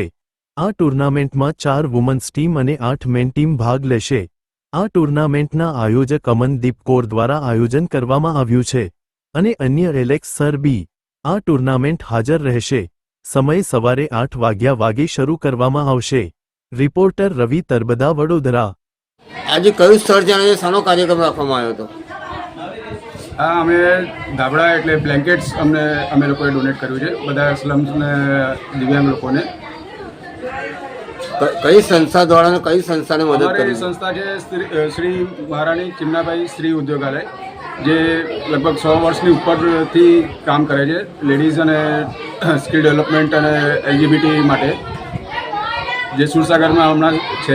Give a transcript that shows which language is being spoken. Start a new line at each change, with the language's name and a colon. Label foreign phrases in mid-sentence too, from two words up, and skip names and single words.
Gujarati: આ ટુર્નામેન્ટમાં 4 વુમન્સ ટીમ અને 8 મેન ટીમ ભાગ લેશે। આ ટુર્નામેન્ટના આયોજક અમનદીપ કૌર દ્વારા આયોજન કરવામાં આવ્યું છે અને અન્ય એલેક્સ સર બી આ ટુર્નામેન્ટ હાજર રહેશે। સમય સવારે 8 વાગે શરૂ કરવામાં આવશે। રિપોર્ટર રવિ તરબદા, વડોદરા। આજ ક્યૂ સ્થળ જાને સાનો કાર્યક્રમ રાખવામાં આવ્યો હતો? અમે ધાબળા એટલે બ્લેન્કેટ્સ અમે લોકોએ ડોનેટ કર્યું છે બધા સ્લમ્સને દિવ્યાંગ લોકોને। કઈ સંસ્થા દ્વારા ને કઈ સંસ્થાને મદદ કરી? સંસ્થા છે શ્રી મહારાણી ચિમનાબાઈ સ્ત્રી ઉદ્યોગાલય, જે લગભગ 100 વર્ષની ઉપરથી કામ કરે છે લેડીઝ અને
English: skill development
Gujarati: અને એલજીબીટી માટે, જે સુરસાગરમાં હમણાં છે।